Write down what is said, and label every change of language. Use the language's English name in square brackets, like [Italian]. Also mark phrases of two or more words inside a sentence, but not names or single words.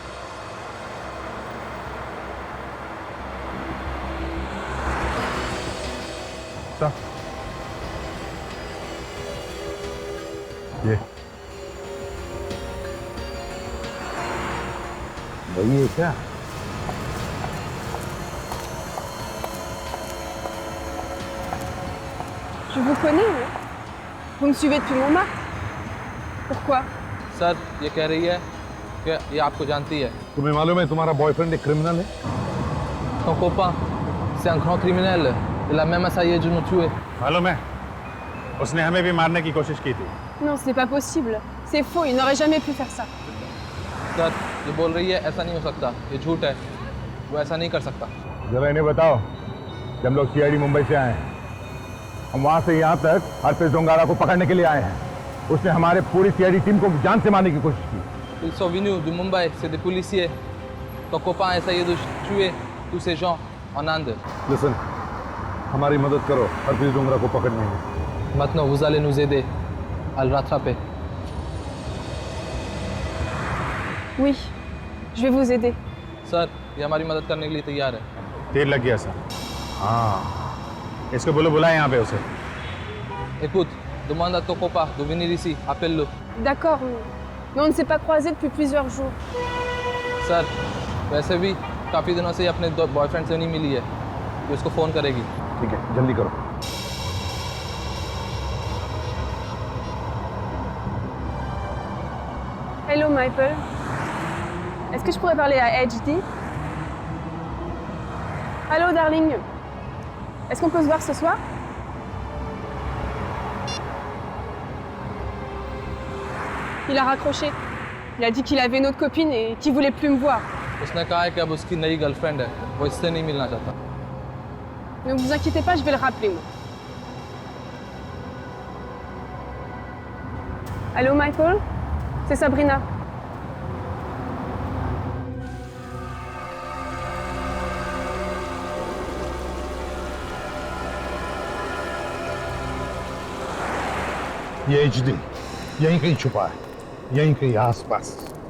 [Hindi] सर, ये वही है क्या? [French] Je vous connais, hein? Vous me suivez depuis Montmartre? Pourquoi? [Hindi] सर, ये कह रही है कि ये आपको जानती है। तुम्हें मालूम है तुम्हारा बॉयफ्रेंड एक क्रिमिनल है? [French] Ton copain, c'est un grand criminel. Il a même essayé de nous tuer. [Hindi] मालूम है, उसने हमें भी मारने की कोशिश की थी। [French] Non, ce n'est pas possible. C'est faux, il n'aurait jamais pu faire ça. [Hindi] सर, ये बोल रही है ऐसा नहीं हो सकता, ये झूठ है, वो ऐसा नहीं कर सकता। जरा इन्हें बताओ, जब लोग सीआईडी मुंबई से आए हैं, हम वहां से यहाँ तक हरप्रीत डोंगारा को पकड़ने के लिए आए हैं। उसने हमारे पूरी सीआईडी टीम को जान से मारने की कोशिश की। [French] Ils sont venus de Mumbai, c'est des policiers. Ton copain a essayé de tuer tous ces gens en Inde. [Hindi] Listen, हमारी मदद करो हरप्रीत डोंगरा को पकड़ने में। [French] Maintenant, vous allez nous aider à le rattraper. Oui, je vais vous aider. [Hindi] सर, ये हमारी मदद करने के लिए तैयार है। देर लग गया सर। हाँ, इसको बोलो बुलाए यहाँ पे उसे। [French] Écoute, demande à ton copain de venir ici, appelle-le. D'accord, mais on ne s'est pas croisés depuis plusieurs jours. [Hindi] सर, वैसे भी काफ़ी दिनों से अपने बॉयफ्रेंड से नहीं मिली है, तो उसको फ़ोन करेगी। ठीक है, जल्दी करो। [French] Hello, Michael. Est-ce que je pourrais parler à HD? Allô, darling. Est-ce qu'on peut se voir ce soir? Il a raccroché. Il a dit qu'il avait une autre copine et qu'il voulait plus me voir. [Hindi] उसने कहा है कि अब उसकी नई गर्लफ्रेंड है, वो इससे नहीं मिलना चाहता। [French] Ne vous inquiétez pas, je vais le rappeler, moi. Allô, Michael? C'est Sabrina. [Hindi] ये एचडी यहीं कहीं छुपा है, यहीं कहीं आसपास।